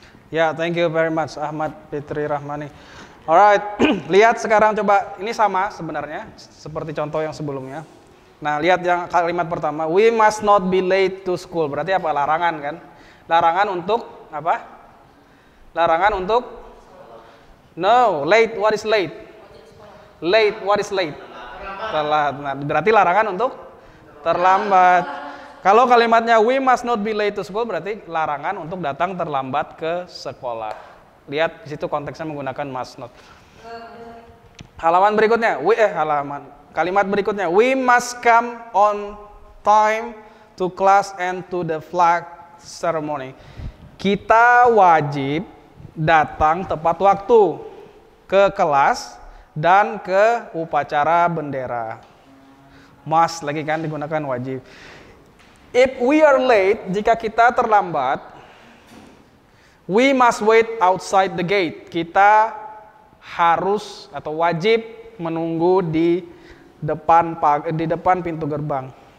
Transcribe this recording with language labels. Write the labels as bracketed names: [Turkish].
[English] Ya, thank you very much Ahmad Fitri Rahmani. [Indonesian] Alright, lihat sekarang coba, ini sama sebenarnya seperti contoh yang sebelumnya. Nah, lihat yang kalimat pertama, [English] we must not be late to school. [Indonesian] Berarti apa? Larangan kan? Larangan untuk apa? Larangan untuk no, late, [English] what is late? Late, what is late? [Indonesian] Telat. Nah, berarti larangan untuk terlambat. Kalau kalimatnya [English] we must not be late to school [Indonesian] berarti larangan untuk datang terlambat ke sekolah. Lihat di situ konteksnya menggunakan must not. Halaman berikutnya, kalimat berikutnya, [English] we must come on time to class and to the flag ceremony. [Indonesian] Kita wajib datang tepat waktu ke kelas dan ke upacara bendera. Must lagi kan digunakan wajib. [English] If we are late, [Indonesian] jika kita terlambat, [English] we must wait outside the gate. [Indonesian] Kita harus atau wajib menunggu di depan pintu gerbang.